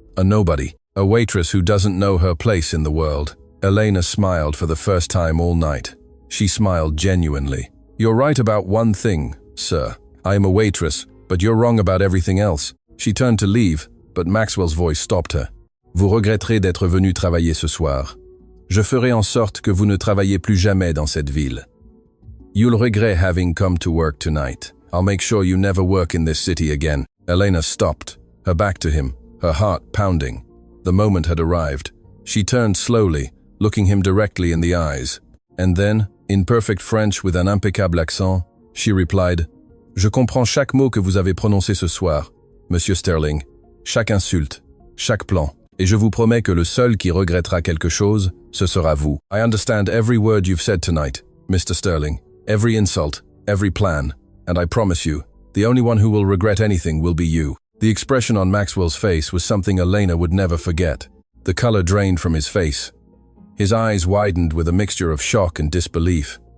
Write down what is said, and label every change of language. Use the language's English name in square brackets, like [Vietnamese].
[English] A nobody, a waitress who doesn't know her place in the world. Elena smiled for the first time all night. She smiled genuinely. You're right about one thing, sir. I am a waitress, but you're wrong about everything else. She turned to leave, but Maxwell's voice stopped her. [French] Vous regretterez d'être venu travailler ce soir. Je ferai en sorte que vous ne travaillez plus jamais dans cette ville. [English] You'll regret having come to work tonight. I'll make sure you never work in this city again. Elena stopped, her back to him, her heart pounding. The moment had arrived. She turned slowly, looking him directly in the eyes. And then, in perfect French with an impeccable accent, she replied, [French] Je comprends chaque mot que vous avez prononcé ce soir, Monsieur Sterling. Chaque insulte, chaque plan. Et je vous promets que le seul qui regrettera quelque chose, ce sera vous. [English] I understand every word you've said tonight, Mr. Sterling. Every insult, every plan. And I promise you, the only one who will regret anything will be you. The expression on Maxwell's face was something Elena would never forget. The color drained from his face. His eyes widened with a mixture of shock and disbelief.